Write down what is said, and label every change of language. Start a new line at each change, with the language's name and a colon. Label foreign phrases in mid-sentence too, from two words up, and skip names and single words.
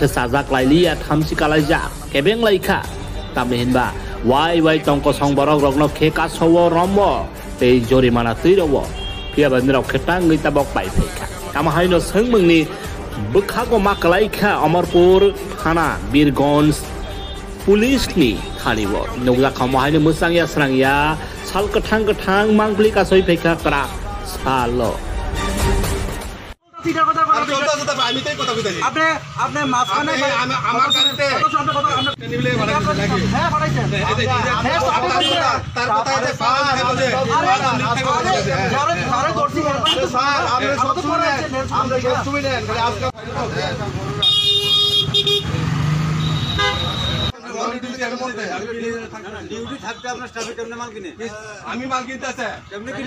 Kok Borok: sajak lailia thamchi kalaija kebeng laikha tamni hinba wai tongkosong borok rokno kheka sowo rombo tei jorimana teirowo phiaba nirok khetang ngi tabok bai phaikha kama haino sengmungni bukhago maklaikha Amarpur thana Birgonj police ni thaniwo nugla khamo haino musangya srangya sal kathang mangpli kasoi phaikha kra salo
Bangla: আপনি মাঝখানে আমার কাছে নিলে হ্যাঁ পাঠাইছেন তার কথা আছে আরে করছি স্যার আপনি সব শুনেন আমরা সব শুনেন আজকে ডিউটি থাকতে আপনার স্টাফে কেমনে মাল কিনে আমি মাল কিনতে আছে কেমনে কিনতে